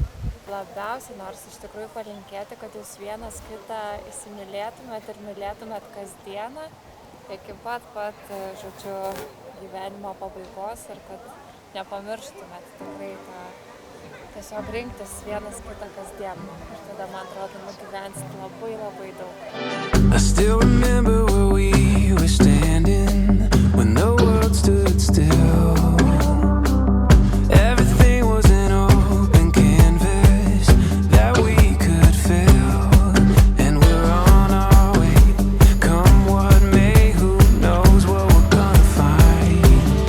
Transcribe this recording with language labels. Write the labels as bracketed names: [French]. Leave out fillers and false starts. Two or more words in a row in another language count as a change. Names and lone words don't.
[Lithuanian] Labiausiai nors iš tikrųjų palinkėti, kad jūs vienas kitą įsimylėtumėt ir mylėtumėt kasdieną iki pat, žodžiu, gyvenimo pabaigos ir kad nepamirštumėt tikrai tą tiesiog rinktis vienas kitą kasdien. Ir tada, man atrodo, nugyvensit labai, labai daug. [English] I still remember where we were standing when the world stood still. Everything was an open canvas that we could fill. And we're on our way, come what may, who knows what we're gonna find.